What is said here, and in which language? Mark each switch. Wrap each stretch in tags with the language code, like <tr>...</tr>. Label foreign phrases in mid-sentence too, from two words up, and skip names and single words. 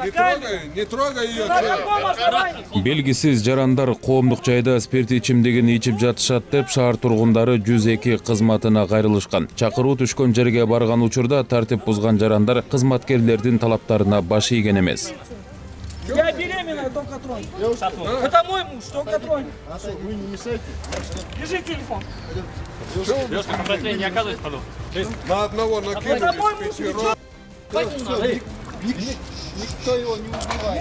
<ru>Не трогай ее. На каком основании?</ru> <ky>Белгисиз жарандар коомдук жайда спирт ичимдигин ичип жатышат деп шаар тургундары 102 кызматына кайрылышкан. Чакыруу түшкөн жерге барган учурда тартип бузган жарандар кызматкерлердин талаптарына баш ийген эмес.</ky> <ru>Я беременная, только тронь. Это мой муж, только тронь. Вы не мешайте. Держи телефон. На одного накинуть. Это мой муж, ничего. Никто его не убивает.</ru>